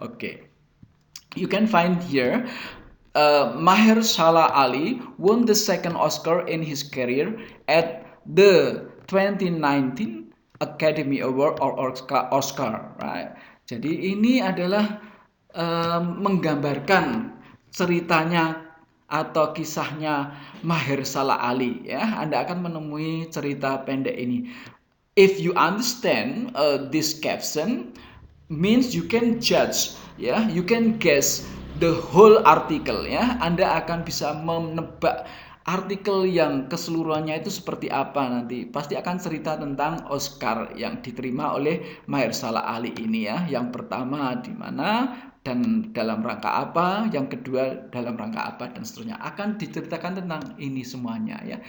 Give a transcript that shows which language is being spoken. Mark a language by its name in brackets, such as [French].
[English] Oke. You can find here Mahershala Ali won the second Oscar in his career at the 2019 Academy Award or Oscar, right? [Indonesian] Jadi ini adalah menggambarkan ceritanya atau kisahnya Mahershala Ali ya. Anda akan menemui cerita pendek ini. [English] If you understand this caption means you can judge ya, you can guess the whole article ya. [Indonesian] Anda akan bisa menebak artikel yang keseluruhannya itu seperti apa nanti. Pasti akan cerita tentang Oscar yang diterima oleh Mahershala Ali ini ya. Yang pertama di mana dan dalam rangka apa, yang kedua dalam rangka apa, dan seterusnya akan diceritakan tentang ini semuanya ya.